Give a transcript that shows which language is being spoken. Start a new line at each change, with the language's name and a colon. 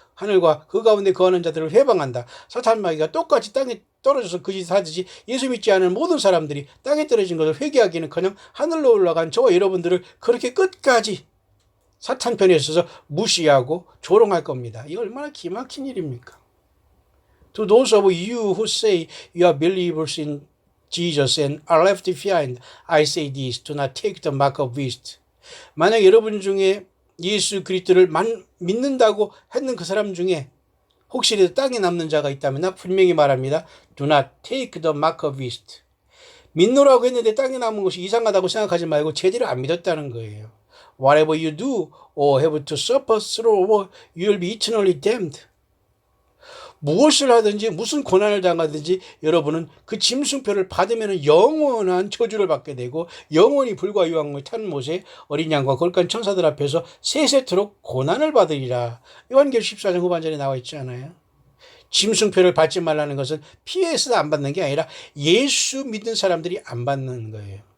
Korean: 하늘과 그 가운데 거하는 자들을 회방한다. 사탄 마귀가 똑같이 땅에 떨어져서 그 짓 하듯이 예수 믿지 않은 모든 사람들이 땅에 떨어진 것을 회개하기는커녕 하늘로 올라간 저와 여러분들을 그렇게 끝까지 사탄 편에 있어서 무시하고 조롱할 겁니다. 이거 얼마나 기막힌 일입니까?
English: To those of you who say you are believers in Jesus and are left behind, I say this, do not take the mark of beast.
Korean: 만약 여러분 중에 예수 그리스도를 믿는다고 했는 그 사람 중에 혹시라도 땅에 남는 자가 있다면 나 분명히 말합니다.
English: Do not take the mark of beast.
Korean: 믿노라고 했는데 땅에 남은 것이 이상하다고 생각하지 말고 제대로 안 믿었다는 거예요.
English: Whatever you do or have to suffer through, you will be eternally damned.
Korean: 무엇을 하든지 무슨 고난을 당하든지 여러분은 그 짐승표를 받으면 영원한 저주를 받게 되고 영원히 불과 유황을 탄 못에 어린 양과 거룩한 천사들 앞에서 세세토록 고난을 받으리라. 요한계시록 14장 후반절에 나와 있지 않아요? 짐승표를 받지 말라는 것은 피해서 안 받는 게 아니라 예수 믿는 사람들이 안 받는 거예요.